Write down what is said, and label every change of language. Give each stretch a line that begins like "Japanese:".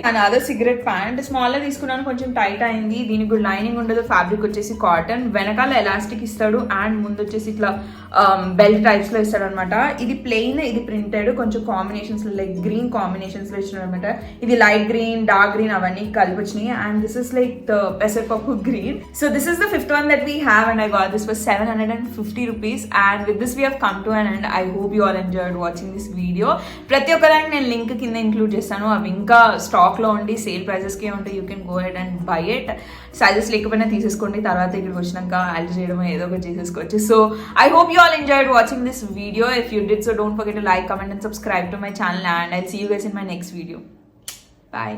English: and other
Telugu: cigarette pant small తీసుకున్నాను, కొంచెం tight అయింది. దీనికి కూడా లైనింగ్ ఉండదు. ఫ్యాబ్రిక్ వచ్చేసి కాటన్, వెనకాల ఎలాస్టిక్ ఇస్తాడు, అండ్ ముందు వచ్చేసి ఇట్లా బెల్ట్ టైప్స్ లో ఇస్తాడు అనమాట. ఇది ప్లెయిన్, ఇది ప్రింటెడ్, కొంచెం కాంబినేషన్స్ లైక్ గ్రీన్ కాంబినేషన్స్ లో ఇచ్చాడు అనమాట. ఇది లైట్ గ్రీన్, డార్క్ గ్రీన్ అవన్నీ కలిపి వచ్చినాయి.
English: And this is like the pesarapappu green. So this is the fifth one that we have, and I got this for 750 rupees. And with this we have come to an end. I hope you all enjoyed watching this video.
Telugu: ప్రతి ఒక్కదానికి నేను link కింద include చేస్తాను. అవి ఇంకా stock లో ఉండి sale prices కే ఉంటాయి.
English: You can go ahead and buy it.
Telugu: Sizes లేకపోయినా తీసేసుకోండి, తర్వాత ఇక్కడికి వచ్చినాక ఆల్టర్ చేయడం ఏదో ఒకటి చేసేసుకోవచ్చు.
English: So I hope you all enjoyed watching this video. If you did so, don't forget to like, comment and subscribe to my channel, and I'll see you guys in my next video. Bye.